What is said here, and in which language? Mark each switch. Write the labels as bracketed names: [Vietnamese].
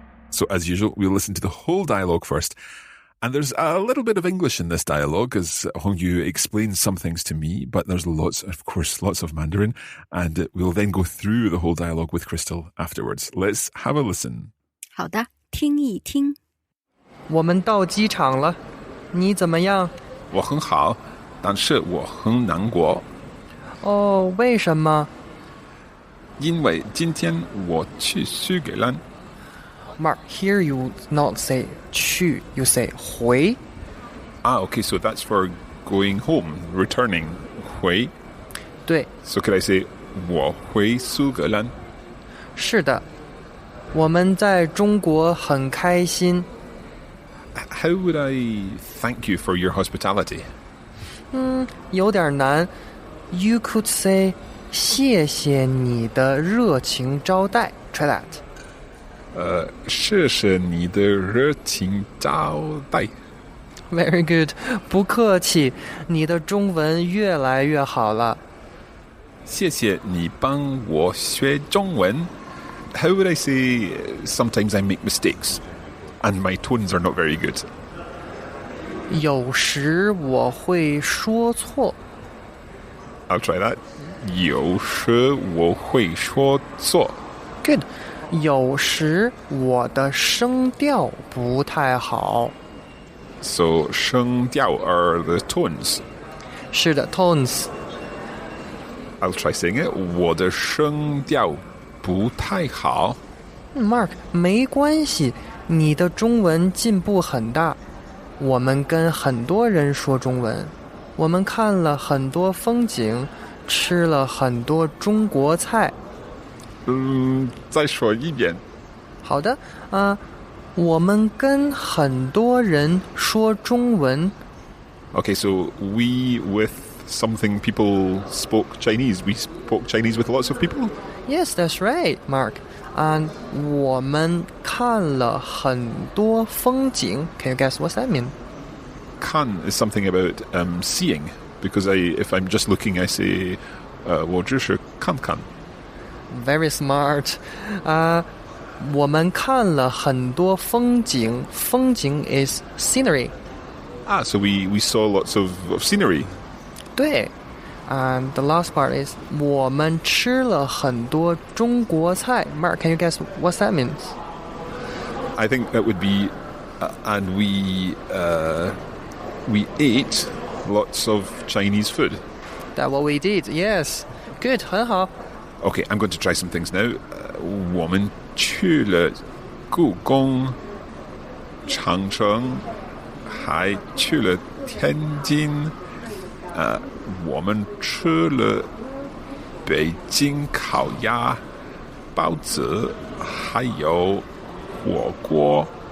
[English] So as usual, we'll listen to the whole dialogue first. And there's a little bit of English in this dialogue as Hongyu explains some things to me, but there's lots of Mandarin. And we'll then go through the whole dialogue with Crystal afterwards. Let's have a listen. [Chinese] 好的，听一听。我们到机场了，你怎么样？我很好，但是我很难过。哦，为什么？因为今天我去苏格兰。 [English] Mark, here you not say 去, you say 回. Okay, so that's for going home, returning. [Chinese] 回. 对。 [English] So could I say [Chinese] 我回苏格兰? 是的，我们在中国很开心。 [English] How would I thank you for your hospitality? [Chinese] 有点难。 [English] You could say [Chinese] 谢谢你的热情招待. [English] Try that. [Chinese] 谢谢你的热情招待。 [English] Very good. [Chinese] 不客气，你的中文越来越好了。谢谢你帮我学中文。 [English] How would I say sometimes I make mistakes and my tones are not very good? [Chinese] 有时我会说错。 [English] I'll try that. [Chinese] 有时我会说错。 Good. 有时我的声调不太好。 [English] So 声调 are the tones. [Chinese] 是的 tones. [English] I'll try saying it. [Chinese] 我的声调不太好。 Mark, 没关系，你的中文进步很大。我们跟很多人说中文，我们看了很多风景，吃了很多中国菜。再说一遍。好的，我们跟很多人说中文。 [English] Okay, so we with something people spoke Chinese. We spoke Chinese with lots of people? Yes, that's right, Mark. [Chinese] And 我们看了很多风景。 [English] Can you guess what's that mean? 看 is something about seeing. Because if I'm just looking, I say [Chinese] 我只是看看。 [English] Very smart. [Chinese] 我们看了很多风景。 [English] 风景 is scenery. So we saw lots of scenery. [Chinese] 对。 [English] And the last part is [Chinese] 我们吃了很多中国菜。 [English] Mark, can you guess what that means? I think that would be and we ate lots of Chinese food. That's what we did. Yes. Good. [Chinese] 很好。 [English] Okay, I'm going to try some things now. [Chinese] 我们去了故宫、长城，还去了天津。我们吃了北京烤鸭、包子，还有火锅。